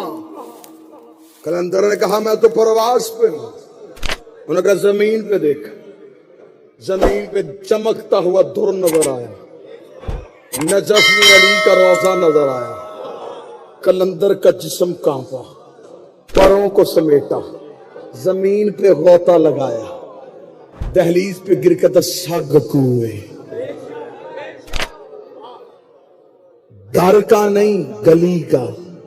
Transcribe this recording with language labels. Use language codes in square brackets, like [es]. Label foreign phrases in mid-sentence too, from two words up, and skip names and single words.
[ur] کلندر نے کہا میں تو پرواز پہ ہوں، انہوں نے کہا زمین پہ دیکھ، زمین پہ چمکتا ہوا در نظر آیا، نجف میں علی کا روضہ نظر آیا، کلندر کا جسم کانپا، پروں کو سمیٹا، زمین پہ غوطہ لگایا، دہلیز پہ گر کے [fa] سگ کوئے، [ur] در کا نہیں گلی کا،